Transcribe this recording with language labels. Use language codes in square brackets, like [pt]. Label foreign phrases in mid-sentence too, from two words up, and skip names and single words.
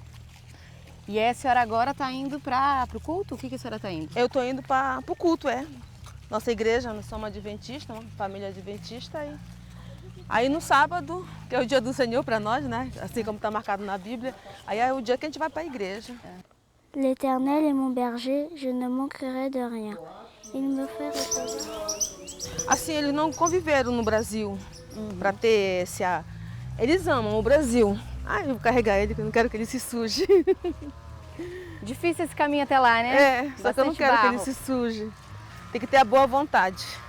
[pt] E a senhora agora está indo para o culto? O que a senhora está indo? Eu estou indo para o culto, Nossa igreja, nós somos adventistas, uma família adventista. Aí no sábado, que é o dia do Senhor para nós, né? Assim como está marcado na Bíblia, aí é o dia que a gente vai para a igreja. [fr] L'Éternel est mon berger, je ne manquerai de rien. Il me fait reposer. [pt] Assim, eles não conviveram no Brasil para ter esse... Eles amam o Brasil. Ai, eu vou carregar ele, que eu não quero que ele se suje. Difícil esse caminho até lá, né? Só que eu não quero que ele se suje. Tem que ter a boa vontade.